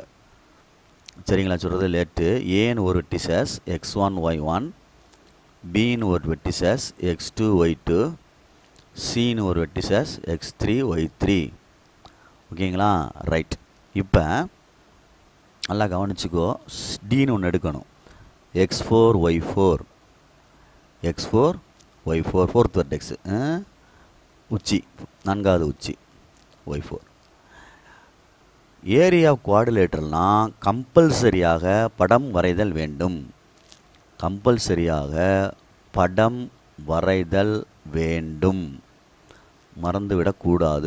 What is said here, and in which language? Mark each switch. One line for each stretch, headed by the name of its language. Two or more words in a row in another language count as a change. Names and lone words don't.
Tamil: சரிங்களா சொல்கிறது?
English: let A-ன்னு
Tamil: ஒரு வெர்டிசஸ் x1 y1, பின்னு ஒரு வெர்டிசஸ் x2 y2, சின்னு ஒரு வெர்டிசஸ் x3 y3. ஓகேங்களா? ரைட். இப்போ நல்லா கவனிச்சுக்கோ, டின்னு ஒன்று எடுக்கணும். x4 y4, x4 y4
English: fourth vertex,
Tamil: உச்சி, நான்காவது உச்சி y4.
English: area of quadrilateral-னால்
Tamil: கம்பல்சரியாக படம் வரைதல் வேண்டும். கம்பல்சரியாக படம் வரைதல் வேண்டும், மறந்துவிடக்கூடாது.